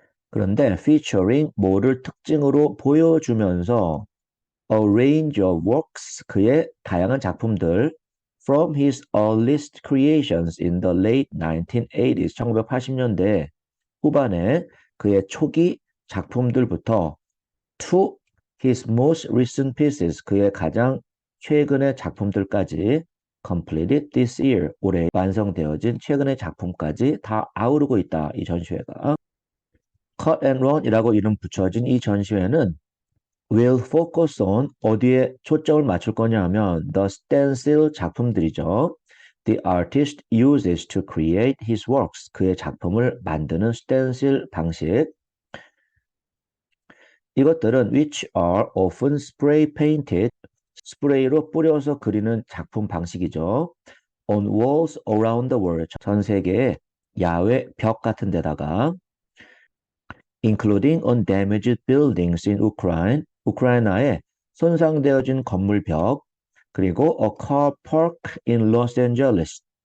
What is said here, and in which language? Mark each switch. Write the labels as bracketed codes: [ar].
[ko] 그런데 [en] featuring [ko] 뭐를 특징으로 보여주면서 [en] a range of works, [ko] 그의 다양한 작품들 [en] from his earliest creations in the late 1980s, [ko] 1980년대 후반에 그의 초기 작품들부터 [en] to his most recent pieces, [ko] 그의 가장 최근의 작품들까지 [en] completed this year, [ko] 올해 완성되어진 최근의 작품까지 다 아우르고 있다. [en] 이 전시회가. [ko] Cut and Run이라고 이름 붙여진 이 전시회는 [en] will focus on, [ko] 어디에 초점을 맞출 거냐 하면 the stencil 작품들이죠. [en] The artist uses to create his works, [ko] 그의 작품을 만드는 stencil 방식. 이것들은 [en] which are often spray painted, [ko] 스프레이로 뿌려서 그리는 작품 방식이죠. [en] On walls around the world, [ko] 전 세계의 야외 벽 같은 데다가 [en] including on damaged buildings in Ukraine, [ko] 우크라이나의 손상되어진 건물 벽, 그리고 [en] a car park in Los Angeles,